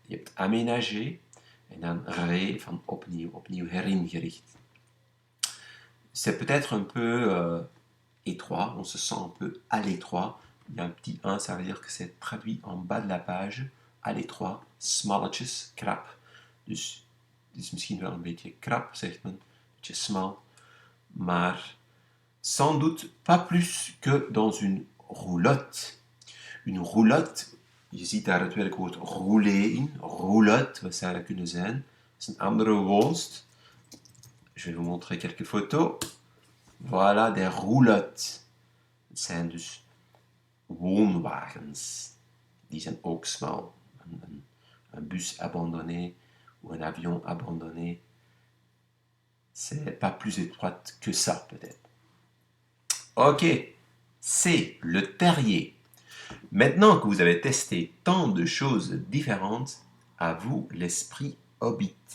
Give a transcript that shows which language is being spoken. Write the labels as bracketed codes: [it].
[nl] Je hebt aménagé en dan van opnieuw, opnieuw heringericht. [fr] C'est peut-être un peu étroit, on se sent un peu à l'étroit. Il y a un petit 1, ça veut dire que c'est traduit en bas de la page, à l'étroit, [nl] smalletjes, krap. Dus het is misschien wel een beetje krap, zegt men, een beetje smal, maar [fr] sans doute pas plus que dans une roulotte. [nl] Une roulotte, je ziet daar het werkwoord rouler in, roulotte, wat zou dat kunnen zijn? Dat is een andere woonst. [fr] Je vais vous montrer quelques photos. Voilà, des roulottes. [nl] Het zijn dus woonwagens. Die zijn ook smal. [fr] Un bus abandonné ou un avion abandonné, c'est pas plus étroite que ça, peut-être. Ok, c'est le terrier. Maintenant que vous avez testé tant de choses différentes, à vous l'esprit hobbit.